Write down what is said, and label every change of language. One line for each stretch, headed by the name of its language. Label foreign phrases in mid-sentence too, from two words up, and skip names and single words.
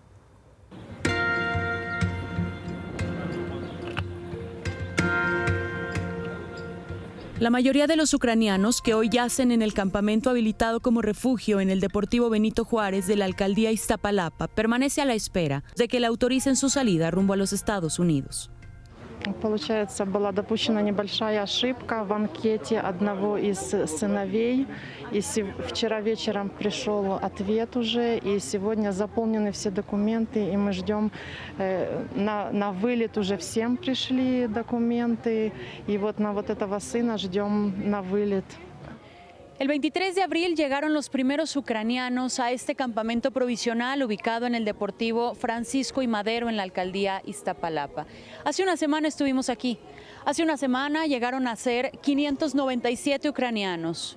Spanish: La mayoría de los ucranianos que hoy yacen en el campamento habilitado como refugio en el Deportivo Benito Juárez de la alcaldía Iztapalapa permanece a la espera de que le autoricen su salida rumbo a los Estados Unidos.
Russian: Получается, была допущена небольшая ошибка в анкете одного из сыновей. И вчера вечером пришел ответ уже, и сегодня заполнены все документы, и мы ждем на вылет уже всем пришли документы, и вот на вот этого сына ждем на вылет.
Spanish: El 23 de abril llegaron los primeros ucranianos a este campamento provisional ubicado en el Deportivo Francisco y Madero en la alcaldía Iztapalapa. Hace una semana estuvimos aquí. Hace una semana llegaron a ser 597 ucranianos.